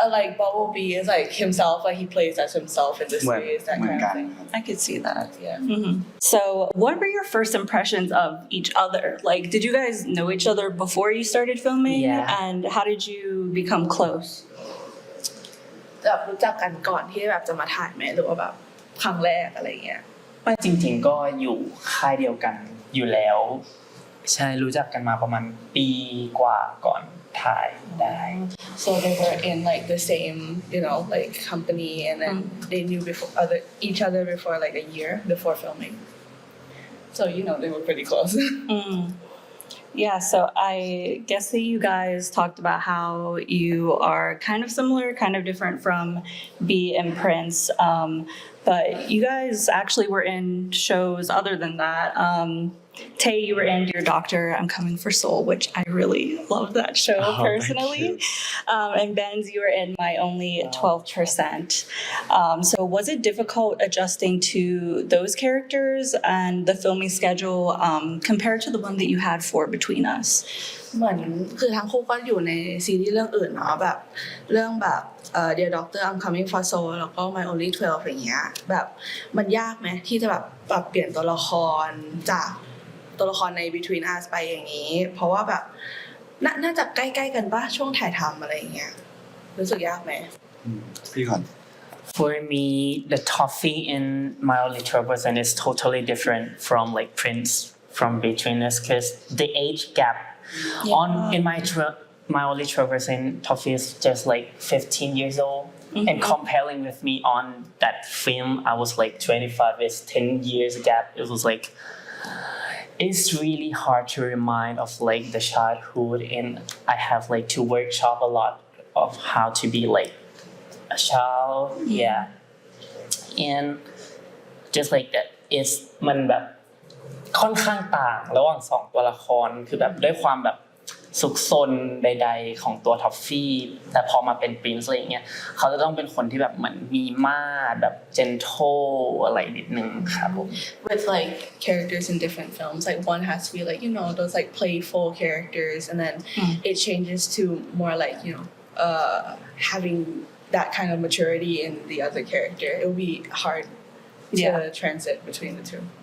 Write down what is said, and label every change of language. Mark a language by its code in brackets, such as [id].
[en] like Bumblebee is like himself, like he plays as himself in the series, that kind of thing. I could see that. Yeah. Mm-hmm. So, what were your first impressions of each other? Like, did you guys know each other before you started filming? Yeah. And how did you become close? [th] แบบรู้จักกันก่อนที่แบบจะมาถ่ายไหมหรือว่าแบบครั้งแรกอะไรเงี้ย ไม่จริงๆก็อยู่ค่ายเดียวกันอยู่แล้วใช่รู้จักกันมาประมาณปีกว่าก่อนถ่ายได้ [en] So they were in like the same, like company, and then they knew each other before like a year before filming. So they were pretty close. Yeah, so I guess that you guys talked about how you are kind of similar, kind of different from B and Prince, but you guys actually were in shows other than that. Tae, you were in Dear Doctor, I'm Coming for Soul, which I really love that show personally. And Benz, you were in My Only 12%. So was it difficult adjusting to those characters and the filming schedule compared to the one that you had for Between Us? [th] เหมือนคือทั้งคู่ก็อยู่ในซีรีส์เรื่องอื่นเนาะแบบเรื่องแบบDear Doctor I'm Coming for Soul แล้วก็ My Only 12อย่างเงี้ยแบบมันยากไหมที่จะแบบปรับเปลี่ยนตัวละครจากตัวละครใน Between Us ไปอย่างนี้เพราะว่าแบบน่าจะใกล้ๆกันป่ะช่วงถ่ายทำอะไรอย่างเงี้ยรู้สึกยากไหม พี่ก่อน [en] For me, the toffee in My Only 12% is totally different from like Prince from Between Us because the age gap in my only 12% toffee is just like 15 years old. And comparing with me on that film, I was like 25. It's 10 years gap. It was like it's really hard to remind of like the childhood, and I have like to workshop a lot of how to be like a child. Yeah, and just like that, it's [th] มันแบบค่อนข้างต่างระหว่างสองตัวละครคือแบบด้วยความแบบ ซุกซนใดๆของตัวท็อฟฟี่แต่พอมาเป็นปรินซ์อะไรอย่างเงี้ยเขาจะต้องเป็นคนที่แบบเหมือนมีมาตรแบบ gentle อะไรนิดนึงครับผม [en] with like characters in different films. Like one has to be like, you know, those like playful characters, and then it changes to more like, you know, having that kind of maturity in the other character. It will be hard to transit between the two.